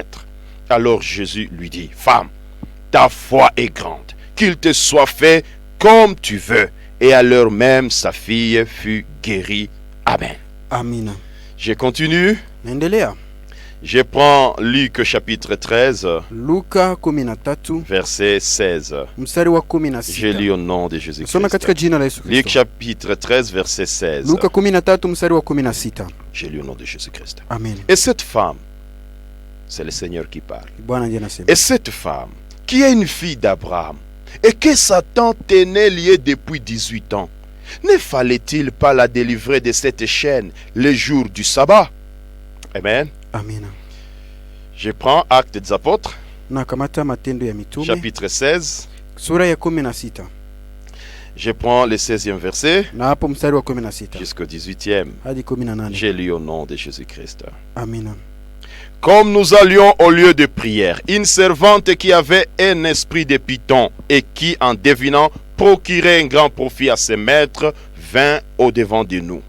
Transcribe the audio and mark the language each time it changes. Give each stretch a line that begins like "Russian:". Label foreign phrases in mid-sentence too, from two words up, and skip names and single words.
French: » Alors Jésus lui dit, « Femme, ta foi est grande, qu'il te soit fait comme tu veux. » Et à l'heure même, sa fille fut guérie. Amen. Amen. Je continue.
Swahili: Endelea.
French: Je prends Luc chapitre 13,
Swahili: Luka 13,
French: verset 16.
Swahili: mstari wa 16.
French: Je lis au nom de Jésus-Christ.
Swahili: Soma katika jina la Yesu Kristo.
French: Luc chapitre 13, verset 16.
Swahili: Luka 13 mstari wa 16.
French: Je lis au nom de Jésus-Christ. Amen. Et cette femme, c'est le Seigneur qui parle.
Swahili: Bwana ndiye anasema.
French: Et cette femme, qui est une fille d'Abraham, et que Satan tenait liée depuis 18 ans, ne fallait-il pas la délivrer de cette chaîne le jour du sabbat? Amen. Amen. Je prends Actes des Apôtres,
Swahili: nakamata matendo ya mitume,
French: chapitre 16.
Swahili: Sura ya 16.
French: Je prends le 16e verset
Swahili: na hapo mstari wa 16
French: jusqu'au 18e.
Swahili: hadi 18.
French: J'ai lu au nom de Jésus-Christ. Amen. Comme nous allions au lieu de prière, une servante qui avait un esprit de python et qui, en devinant, procurait un grand profit à ses maîtres, vint au-devant de nous.